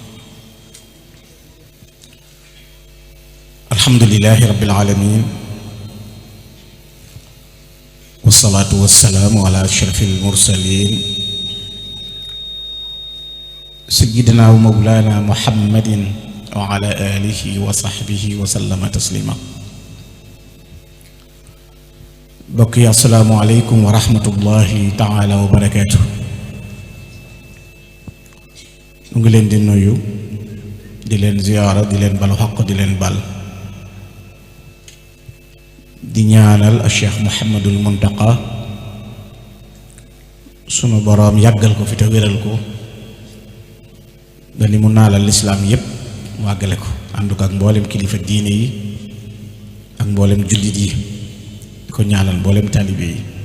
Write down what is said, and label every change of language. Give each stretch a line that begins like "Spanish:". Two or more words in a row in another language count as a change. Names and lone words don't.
Arabic: الحمد لله رب العالمين، والصلاة والسلام على أشرف المرسلين سيدنا ومولانا محمد وعلى آله وصحبه وسلم تسليما. بقي السلام عليكم ورحمة الله تعالى وبركاته.
Wolof: ngi leen di nuyu di leen ziyaara di leen balu xaq di leen bal di ñaanal a Cheikh Mouhamadul Muntaqa sunu boroom yàggal ko fi te wéral ko ba li mu naalal lislaam yépp mu àggale ko ànd ko ak mboolem kilifa diine yi ak mboolem jullit yi di ko ñaanal mboolem taalibe yi